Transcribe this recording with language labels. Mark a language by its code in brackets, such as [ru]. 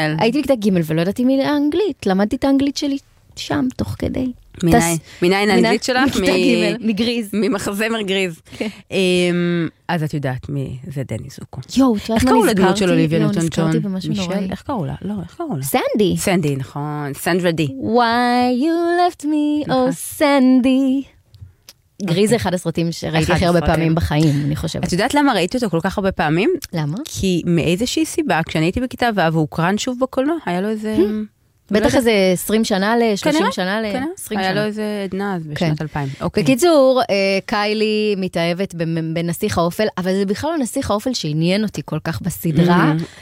[he] הייתי בכיתה ג' ולא ידעתי מי לאנגלית, למדתי את האנגלית שלי שם, תוך כדי. מניין האנגלית שלך? מגריז. ממחזמר גריז. אז את יודעת מי זה דני זוקו. יו, את יודעת מה נזכרתי? איך קראו לדמות של אוליביה ניוטון ג'ון? לא, נזכרתי במשהו נוראי. איך קראו לה? לא, איך קראו לה? סנדי. סנדי, נכון. סנדרה די. [en] Why you left me, oh סנדי. [he] גריז זה אחד הסרטים שראיתי הכי הרבה פעמים בחיים, אני חושבת. את יודעת למה ראיתי אותו כל כך הרבה פעמים? למה? כי מאיזושהי סיבה, כשאני הייתי בכיתה ו' והוא קרן שוב בקולנוע, היה לו איזה... בטח איזה 20 שנה ל-30 שנה ל-20 שנה. היה לו איזה עדנה אז בשנת 2000. בקיצור, קיילי מתאהבת בנסיך האופל, אבל זה בכלל לא נסיך האופל שעניין אותי כל כך בסדרה.